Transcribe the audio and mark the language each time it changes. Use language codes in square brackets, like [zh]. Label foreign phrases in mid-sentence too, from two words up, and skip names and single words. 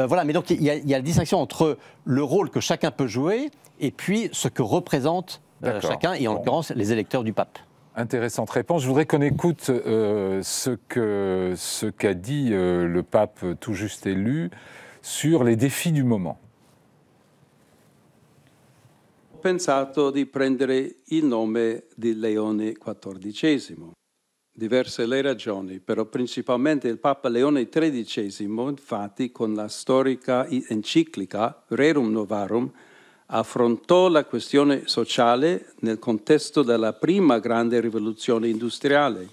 [fr] voilà, mais donc il y a la distinction entre le rôle que chacun peut jouer et puis ce que représente chacun, et en l'occurrence les électeurs du pape. Intéressante réponse. Je voudrais qu'on écoute ce qu'a dit le pape tout juste élu sur les défis du moment. [it] Ho pensato di prendere il nome di Leone XIV. Diverse le ragioni, però principalmente il Papa Leone XIII, infatti, con la storica enciclica Rerum Novarum, affrontò la questione sociale nel contesto della prima grande rivoluzione industriale.